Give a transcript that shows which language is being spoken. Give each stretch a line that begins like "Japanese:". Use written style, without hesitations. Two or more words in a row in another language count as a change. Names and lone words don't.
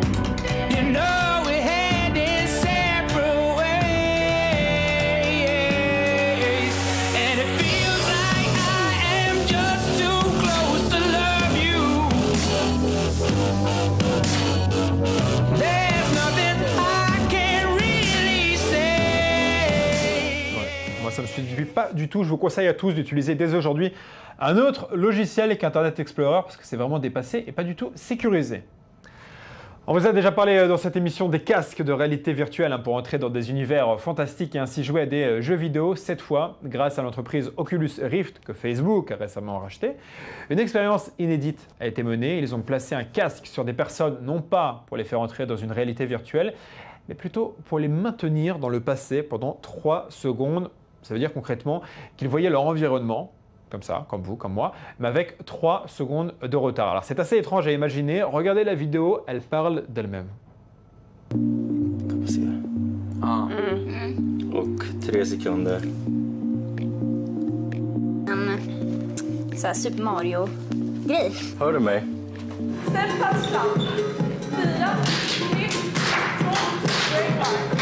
English: You know we're heading separate ways, and it feels like I am just too close to love you. There's nothing I can really say.
French: Moi, ça ne me suffit pas du tout. Je vous conseille à tous d'utiliser dès aujourd'hui un autre logiciel qu'Internet Explorer parce que c'est vraiment dépassé et pas du tout sécurisé. On vous a déjà parlé dans cette émission des casques de réalité virtuelle pour entrer dans des univers fantastiques et ainsi jouer à des jeux vidéo. Cette fois, grâce à l'entreprise Oculus Rift que Facebook a récemment racheté, une expérience inédite a été menée. Ils ont placé un casque sur des personnes non pas pour les faire entrer dans une réalité virtuelle, mais plutôt pour les maintenir dans le passé pendant 3 secondes. Ça veut dire concrètement qu'ils voyaient leur environnement, comme ça, comme vous, comme moi, mais avec 3 secondes de retard. Alors c'est assez étrange à imaginer. Regardez la vidéo, elle parle d'elle-même.
Swedish: Och 3 sekunder. Så här Super Mario-grej. Hör du mig? Sätt touchdown. 4, 3, 2, 1.